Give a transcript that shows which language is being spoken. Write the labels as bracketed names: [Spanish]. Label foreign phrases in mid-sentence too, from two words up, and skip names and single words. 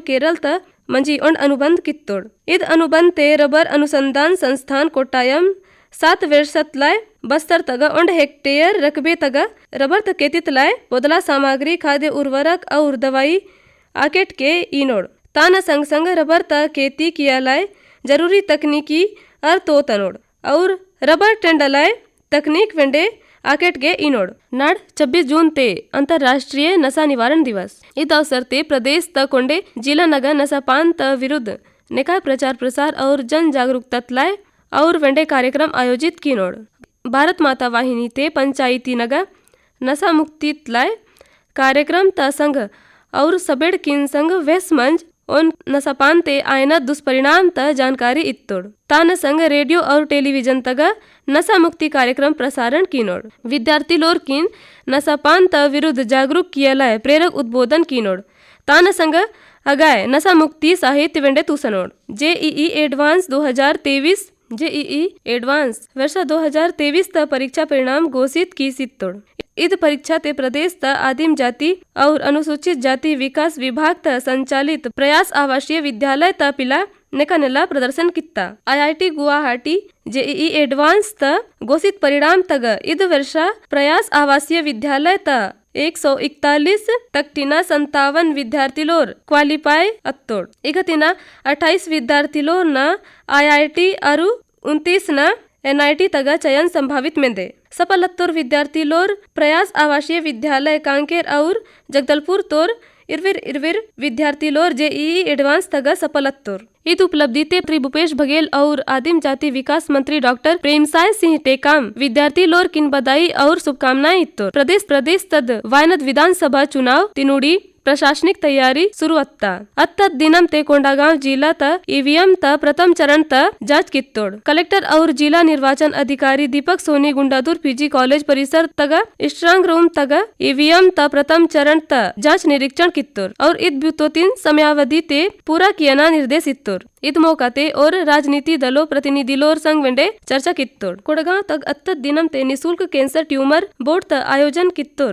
[Gondi] केरल त मंजी और अनुबंध कित्तोड़ इद अनुबंध ते रबर अनुसंधान संस्थान कोट्टायम 7 वर्षत लाय बस्तर तग 1 हेक्टेयर रकबे तग रबर त केतित लाय बोदला सामग्री खाद्य उर्वरक और दवाई आकेट के इनोड़ ताना संग संग रबर त खेती किया लाय जरूरी तकनीकी तो तनोड़ और रबर टेंडलाय तकनीक वेंडे आकेट के इनोड़ नाड़ 26 जून ते अंतरराष्ट्रीय नशा निवारण दिवस इस अवसर ते प्रदेश त कोंडे जिला नगर नशापान त विरुद्ध निकाय प्रचार प्रसार और जन जागरूकता लाय और वेंडे कार्यक्रम आयोजित किनोड़ भारत माता वाहिनी ते पंचायती नगर नशा मुक्ति लाय कार्यक्रम ता संघ और सबेड़ किन संघ वेस मंच उन नशापान ते आयना दुष्परिणाम त जानकारी इत्तोड़ तान संघ रेडियो और टेलीविजन तग नशा मुक्ति कार्यक्रम प्रसारण किनोड़ विद्यार्थी लोर किन नशापान त विरुद्ध जागरूक कियलाय प्रेरक उद्बोधन किनोड़ तान संघ अगाय नशा मुक्ति साहित्य वेंडे तुसनोड़ जेईई एडवांस 2023 जेईई एडवांस वर्ष 2023 त परीक्षा परिणाम घोषित की सित्तोड़ इद परीक्षा ते प्रदेश त आदिम जाति और अनुसूचित जाति विकास विभाग त संचालित प्रयास आवासीय विद्यालय त पिला नेकानेला प्रदर्शन कित्ता आईआईटी गुवाहाटी जेईई एडवांस त घोषित परिणाम तग इद वर्षा प्रयास आवासीय विद्यालय त 141 तक टीना 57 विद्यार्थी लोर क्वालिफाई अत्तोड़ इगतिना 28 विद्यार्थी लोर न आईआईटी अरु 29 न एनआईटी तगा चयन संभावित में दे सफलत्तोर विद्यार्थी लोर प्रयास आवासीय विद्यालय कांकेर और जगदलपुर तोर इरविर विद्यार्थी लोर जेईई एडवांस तगा सफलत्तोर इत उपलब्धि ते श्री भूपेश बघेल और आदिम जाति विकास मंत्री डॉक्टर प्रेमसाय सिंह टेकाम विद्यार्थी लोर किन बधाई और शुभकामनाएं इत्तोर प्रदेश तद वायनाड विधानसभा चुनाव तिनुड़ी प्रशासनिक तैयारी शुरू अत्ता दिनम ते कोंडागांव जिला त ईवीएम त प्रथम चरण त जांच कित्तोड़ कलेक्टर और जिला निर्वाचन अधिकारी दीपक सोनी गुंडाधुर पीजी कॉलेज परिसर तग [English] strong room [Gondi] तग ईवीएम त प्रथम चरण त जांच निरीक्षण कित्तोड़ और इत 3 समयावधि ते पूरा कियना निर्देश इत्तोड़ इद मौकाते और राजनीति दलों प्रतिनिधिलोर संग वेंडे चर्चा कित्तोड़। कोंडागांव तक अत्त दिनम ते निशुल्क [English] cancer tumour board [Gondi] त आयोजन कित्तोड़।